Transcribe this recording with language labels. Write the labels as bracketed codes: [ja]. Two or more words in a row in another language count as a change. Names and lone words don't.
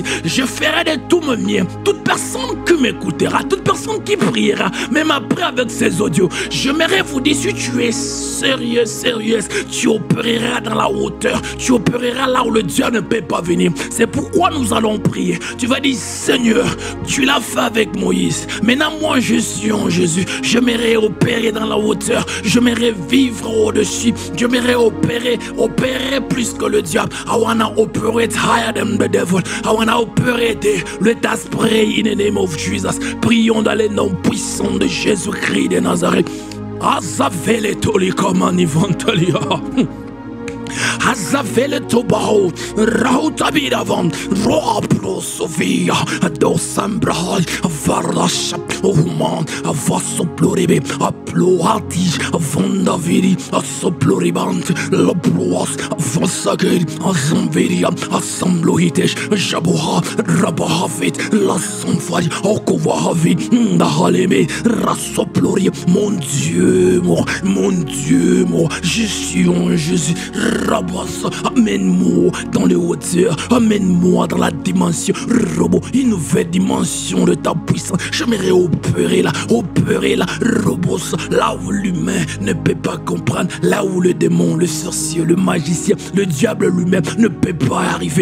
[fr] Je ferai de tout mon mien. Toute personne qui m'écoutera, toute personne qui priera, même après avec ces audios, j'aimerais vous dire, si tu es sérieuse, tu opéreras dans la hauteur, tu opéreras là où le diable ne peut pas venir. C'est pourquoi nous allons prier. Tu vas dire, Seigneur, tu l'as fait avec Moïse. Maintenant, moi, je suis en Jésus. J'aimerais opérer dans la hauteur. J'aimerais vivre au-dessus. J'aimerais opérer plus que le diable. [en] I wanna operate higher than the devil. I wanna operate. Let us pray in the name of Jesus. [fr] Prions dans les noms puissants de Jésus-Christ de Nazareth. Azavele toli comme un éventalia. Azavele tobao, rautabidavam, roaplosovia, dosambrai, varlashap, oman, avasoploribe, aploati, vandaviri, asoploribant, lobroas, vasagel, azamveria, assemblohitesh, jaboha, rabahavit, lassonfari, okovahavit, dahaleme, rasoplori, mon Dieu, moi, je suis en Jésus. Rabassa, amène-moi dans les hauteurs, amène-moi dans la dimension, une nouvelle dimension de ta puissance. J'aimerais opérer là, Robos, là où l'humain ne peut pas comprendre, là où le démon, le sorcier, le magicien, le diable lui-même ne peut pas arriver.